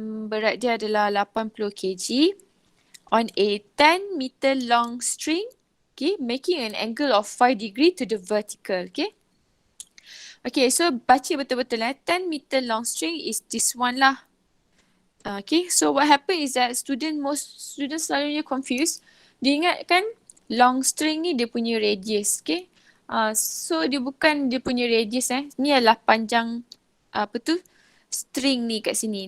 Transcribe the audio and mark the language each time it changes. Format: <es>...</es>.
<ms>Berat dia adalah</ms> <en>80 kg on a 10 meter long string. Okay, making an angle of 5 degree to the vertical. Okay. Okay, so</en> <ms>baca betul-betul</ms> <en>10 meter long string is this one lah. Okay, so what happen is that most students</en> <ms>selalunya</ms> <en>confused.</en> <ms>Dia ingatkan long string ni dia punya radius, okay? So dia bukan dia punya radius Ni adalah panjang string ni kat sini.</ms>